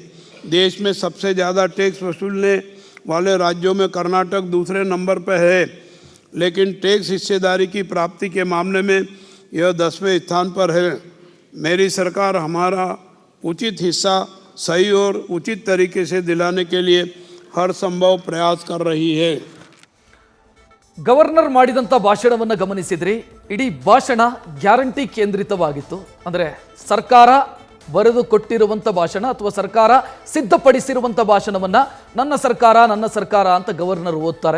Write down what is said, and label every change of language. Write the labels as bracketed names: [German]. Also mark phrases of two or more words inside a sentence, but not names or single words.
[Hindi] देश में सबसे ज़्यादा टैक्स वसूलने वाले राज्यों में कर्नाटक दूसरे नंबर पर है, लेकिन टैक्स हिस्सेदारी की प्राप्ति के मामले में यह 10वें स्थान पर है. मेरी सरकार हमारा उचित हिस्सा सही और उचित तरीके से दिलाने के लिए हर संभव प्रयास कर रही है. [Kannada] ಗವರ್ನರ್ ಮಾಡಿದಂಥ ಭಾಷಣವನ್ನು ಗಮನಿಸಿದ್ರಿ. ಇಡೀ ಭಾಷಣ ಗ್ಯಾರಂಟಿ ಕೇಂದ್ರಿತವಾಗಿತ್ತು. ಅಂದರೆ ಸರ್ಕಾರ ಬರೆದು ಕೊಟ್ಟಿರುವಂಥ ಭಾಷಣ ಅಥವಾ ಸರ್ಕಾರ ಸಿದ್ಧಪಡಿಸಿರುವಂಥ ಭಾಷಣವನ್ನು ನನ್ನ ಸರ್ಕಾರ ಅಂತ ಗವರ್ನರ್ ಓದ್ತಾರೆ.